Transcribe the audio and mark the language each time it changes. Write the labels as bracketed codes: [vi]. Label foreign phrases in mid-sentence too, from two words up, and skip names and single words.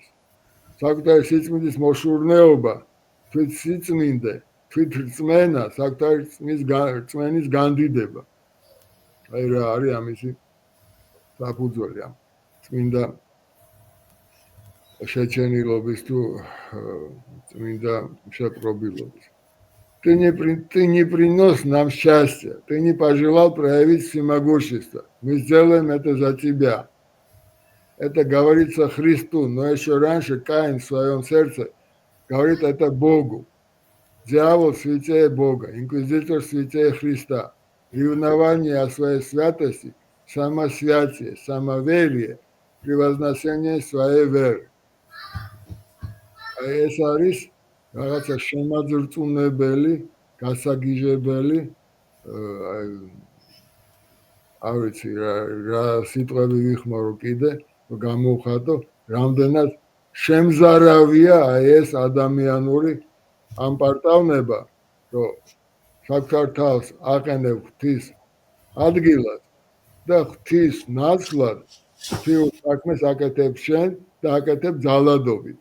[ka] საკუთარი სიწმინდის მოშურნეობა, თვით სიწმინდე, თვით რწმენა, საკუთარი რწმენის განდიდება. აი რა არის ამისი საფუძველი ამ წმინდა შეჩენილობის თუ წმინდა შეპყრობილობის. [ru] Ты не принес нам счастья, ты не пожелал проявить всемогущество. Мы сделаем это за тебя. Это говорится Христу, но еще раньше Каин в своем сердце говорит это Богу. Дьявол святее Бога, инквизитор святее Христа. Ревнование о своей святости, самосвятие, самоверие, превозношение своей веры. [ka] ეს არის რაღაცა შემაძრწუნებელი, გასაგიჟებელი, არ ვიცი რა სიტყვები ვიხმარო კიდე, რომ გამოვხატო, რამდენად შემზარავია აი ეს ადამიანური ამპარტავნება, რომ საკუთარ თავს აყენებ ღვთის ადგილად და ღვთის ნაცვლად ღვთიურ საქმეს აკეთებ შენ და აკეთებ ძალადობით.